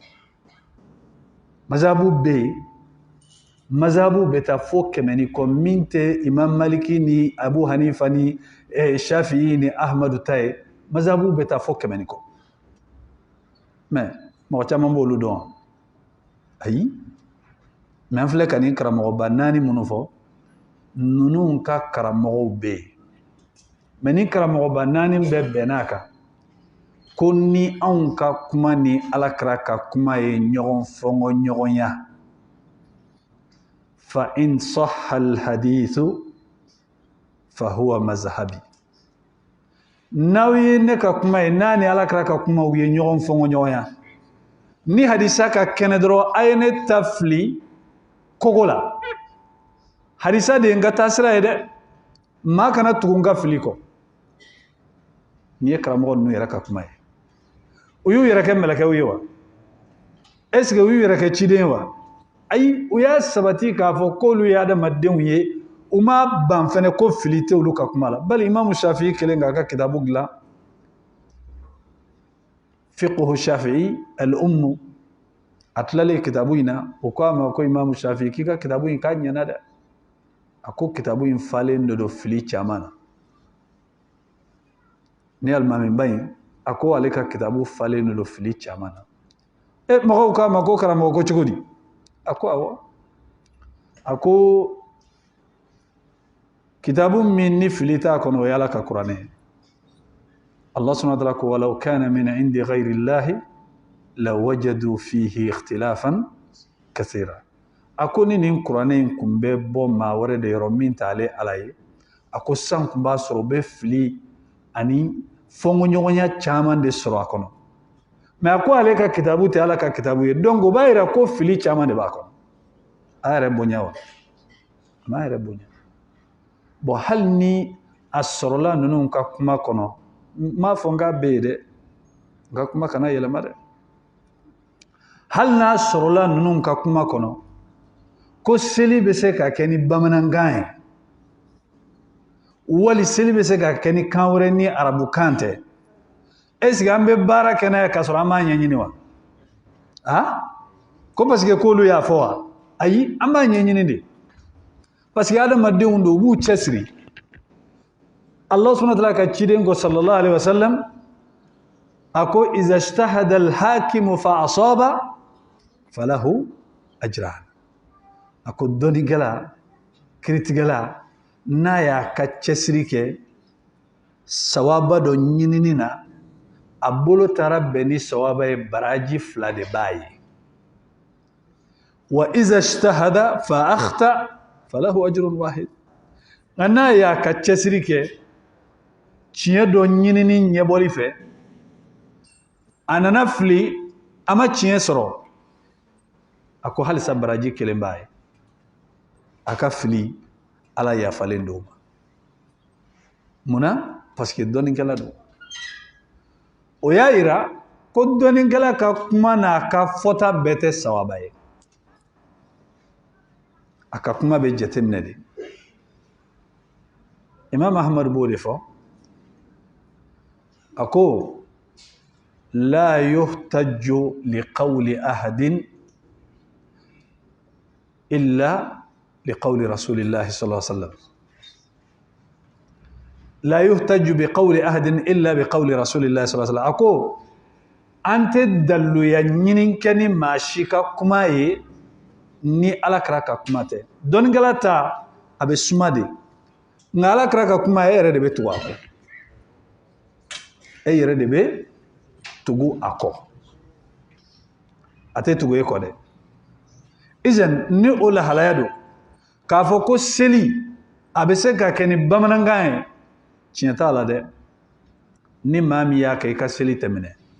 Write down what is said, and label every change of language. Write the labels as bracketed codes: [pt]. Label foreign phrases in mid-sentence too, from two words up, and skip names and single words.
[bm] mazabu bɛ yen mazabu bɛ taa fɔ 100 ni kɔ min tɛ imam maliki ni abu hanifa ni shafi'i ni ahmadu ta ye mazabu bɛ taa fɔ 100 ni kɔ mais mɔgɔ caman b'olu dɔn ayi mais an filɛ ka nin karamɔgɔba 4 minnu fɔ ninnu ka karamɔgɔw bɛ yen mais ni karamɔgɔba 4 bɛɛ bɛnn'a kan ko ni anw ka kuma ni alakira ka kuma ye ɲɔgɔn fɔngɔ ɲɔgɔnya [ar] فإن صح الحديث فهو مذهبي [bm] n'aw ye ne ka kuma ye n'a ni alakira ka kuma u ye ɲɔgɔn fɔngɔ ɲɔgɔnya ni hadisa ka kɛnɛ dɔrɔn a ye ne ta fili kogo la hadisa de ye n ka taasira ye dɛ maa kana tugu n ka fili kɔ nin ye karamɔgɔ ninnu yɛrɛ ka kuma ye u y'u yɛrɛ kɛ mɛlɛkɛw ye wa [fr] est ce que [bm] u y'u yɛrɛ kɛ ciden ye wa ayi u y'a sabati k'a fɔ k'olu ye adamadenw ye u ma ban fɛnɛ ko fili tɛ olu ka kuma la bali imamu shafi'i kelen k'a ka kitabu dilan fiqhu shafi'i al-ummu a tilalen kitabu in na o ko a ma ko imamu shafi'i k'i ka kitabu in k'a ɲɛna dɛ a ko kitabu in falen de don fili caman na ni alimamiba in a ko ale ka kitabu falen de don fili caman na mɔgɔw k'a ma ko karamɔgɔ ko cogo di a ko awɔ a ko kitabu min ni fili t'a kɔnɔ o ye ala ka kuranɛ ye [ar] الله سبحانه وتعالى [bm] ko [ar] ولو كان من عند غير الله لوجدوا فيه اختلافا كثيرا [bm] a ko ni nin kuranɛ in kun bɛ bɔ maa wɛrɛ de yɔrɔ min t'ale ala ye a ko san kun b'a sɔrɔ u bɛ fili ani fɔngɔɲɔgɔnya caman de sɔrɔ a kɔnɔ mais a ko ale ka kitabu tɛ ala ka kitabu ye donc o b'a yira ko fili caman de b'a kɔnɔ a yɛrɛ bonya wa a m'a yɛrɛ bonya bon hali ni a sɔrɔla ninnu ka kuma kɔnɔ n m'a fɔ n k'a bɛ yen dɛ n ka kuma kana yɛlɛma dɛ hali n'a sɔrɔla ninnu ka kuma kɔnɔ ko seli bɛ se ka kɛ ni bamanankan ye wali seli bɛ se ka kɛ ni kan wɛrɛ ni arabukan tɛ [fr] est ce que [bm] an bɛ baara kɛ n'a ye k'a sɔrɔ an m'a ɲɛɲini wa ko [fr] parce que [bm] k'olu y'a fɔ wa ayi an b'a ɲɛɲini de [fr] parce que [bm] adamadenw don u b'u cɛsiri [ar] الله سبحانه وتعالى [bm] ka ciden ko [ar] صلى الله عليه وسلم [bm] ako [ar] إذا اجتهد الحاكم فأصاب فله أجران [bm] ako dɔnnikɛla kiritigɛla n'a y'a ka cɛsiri kɛ sawaba dɔ ɲinini na a bolo taara bɛn ni sawaba ye baraji 2 de b'a ye [ar] وإذا اجتهد فأخطأ فله أجر واحد [bm] nka n'a y'a ka cɛsiri kɛ tiɲɛ dɔ ɲinini ɲɛbɔli fɛ a nana fili a ma tiɲɛ sɔrɔ a ko halisa baraji 1 b'a ye a ka fili ala yafalen do ma munna parce que dɔnnikɛla don o y'a yira ko dɔnnikɛla ka kuma n'a ka fɔta bɛɛ tɛ sawaba ye a ka kuma bɛ jateminɛ de Imam Ahmad b'o de fɔ a ko [ar] لا يحتاج لقول أحد إلا لقول رسول الله صلى الله عليه وسلم لا يحتاج بقول أحد إلا بقول رسول الله صلى الله عليه وسلم [bm] ako ante dalluya ɲinin kɛ ni maa si ka kuma ye ni alakira ka kuma tɛ dɔnnikɛla ta a bɛ suma de nka alakira ka kuma e yɛrɛ de bɛ tugu a kɔ e yɛrɛ de bɛ tugu a kɔ a tɛ tugu e kɔ dɛ izan ni o lahalaya don k'a fɔ ko seli a bɛ se ka kɛ ni bamanankan ye tiɲɛ t'a la dɛ ni maa min y'a kɛ i ka seli tɛmɛnɛ